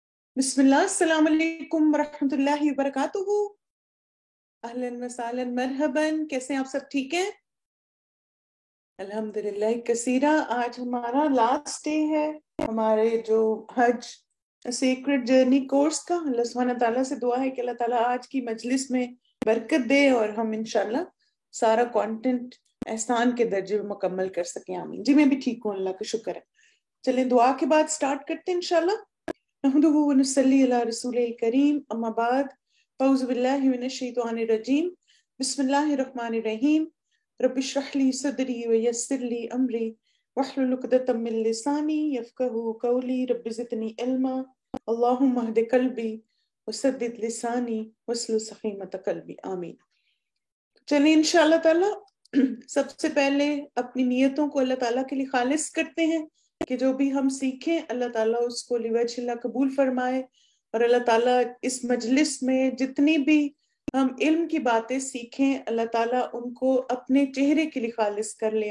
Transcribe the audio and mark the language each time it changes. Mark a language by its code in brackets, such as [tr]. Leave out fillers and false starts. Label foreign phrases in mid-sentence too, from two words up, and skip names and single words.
[ar] بسم الله، السلام عليكم ورحمة الله وبركاته. أهلا وسهلا مرحبا. [hi] कैसे हैं आप सब? ठीक हैं? [ar] الحمد لله كثيرا. [hi] आज हमारा [en] last day [hi] है हमारे जो हज सीक्रेट जर्नी कोर्स का। [ar] الله سبحانه وتعالى [hi] से दुआ है कि [ar] الله تعالى [hi] आज की मजलिस में बरकत दे और हम इंशाल्लाह सारा कंटेंट एहसान के दर्जे में मुकम्मल कर सकें। आमीन जी। मैं भी ठीक हूँ, अल्लाह का शुक्र है। चलें दुआ के बाद स्टार्ट करते हैं इंशाल्लाह। [ar] نحمده ونصلي على رسوله الكريم أما بعد أعوذ بالله من الشيطان الرجيم بسم الله الرحمن الرحيم رب اشرح لي صدري ويسر لي أمري واحلل عقدة من لساني يفقهوا قولي رب زدني علما اللهم اهد قلبي وسدد لساني واسلل سخيمة قلبي آمين. [hi] चलिए [ar] إن شاء الله تعالى [hi] सबसे पहले अपनी नियतों को [ar] الله تعالى [hi] के लिए खालिस करते हैं कि जो भी हम सीखें [ar] الله تعالى [hi] उसको लिवजहिल्लाह कबूल फरमाए। और [ar] الله تعالى [hi] इस मजलिस में जितनी भी हम इल्म की बातें सीखें [ar] الله تعالى [hi] उनको अपने चेहरे के लिए खालिस कर ले।